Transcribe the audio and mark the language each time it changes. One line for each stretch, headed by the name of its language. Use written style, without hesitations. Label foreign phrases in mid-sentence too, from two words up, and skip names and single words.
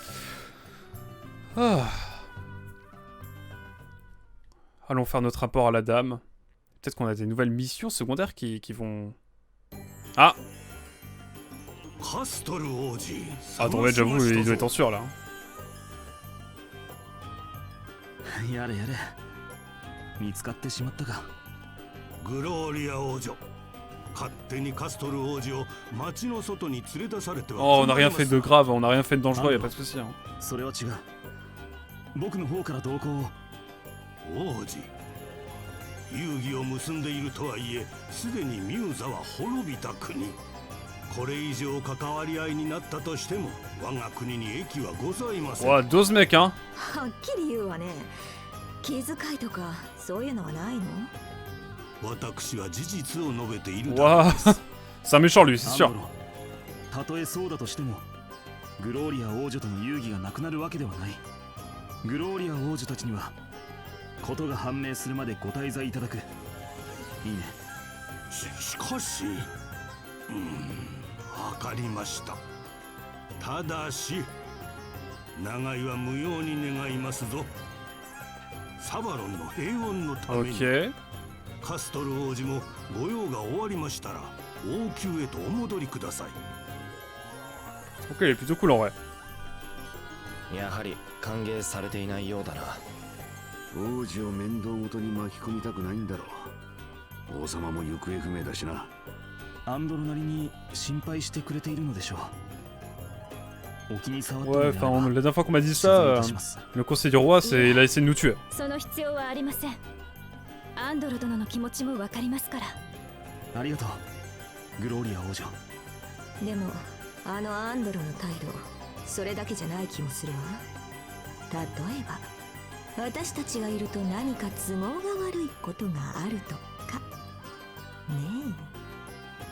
French: Ah. Allons faire notre rapport à la dame. Peut-être qu'on a des nouvelles missions secondaires qui vont... Ah! Ah, Andromède, j'avoue, il doit être en sûr, là.
Japanese: やれやれ見つかってしまったか。グローリア王女、勝手にカストル王子を町の外に連れ出されては。
French: Oh, on n'a rien fait de grave, on n'a rien fait de dangereux, y a pas de souci. Hein.
Japanese: それは違う。僕の方から同行を。王子、遊戯を結んでいるとはいえ、すでにミューザは滅びた国。これ以上関わり合いになったとしても、我が国に益はございません。
French: Ouais, 12 mecs, hein.
Japanese: はっきり言うわね。気遣いとかそういうのはないの？私は事実を述べている
French: Ouah. C'est un méchant, lui, c'est sûr.
Japanese: たとえそうだとしても、グローリア王女との遊戯がなくなるわけではない。グローリア王女たちには、ことが判明するまでご滞在いただく。いいね。しかし、わかりました。ただし、長井は無用に願いますぞ。サバロンの平穏のために。
French: Ok.
Japanese: カストル王子も御用が終わりましたら王宮へとお戻りください。
French: Ok, il est plutôt cool en vrai.
Japanese: やはり歓迎されていないようだな。王子を面倒ごとに巻き込みたくないんだろう。王様も行方不明だしな。アンドロなりに心配してくれているのでしょう。お気に障って
French: Ouais,
Japanese: いるなら
French: enfin,
Japanese: ば
French: la dernière fois qu'on m'a dit ça,
Japanese: 失礼いたします。
French: le conseil du roi, c'est il a essayé de nous tuer.
Japanese: その必要はありません。アンドロ殿の気持ちもわかりますから。ありがとう、グローリア王女。でもあのアンドロの態度、それだけじゃない気もするわ。例えば私たちがいると何か都合が悪いことがあるとかねえ。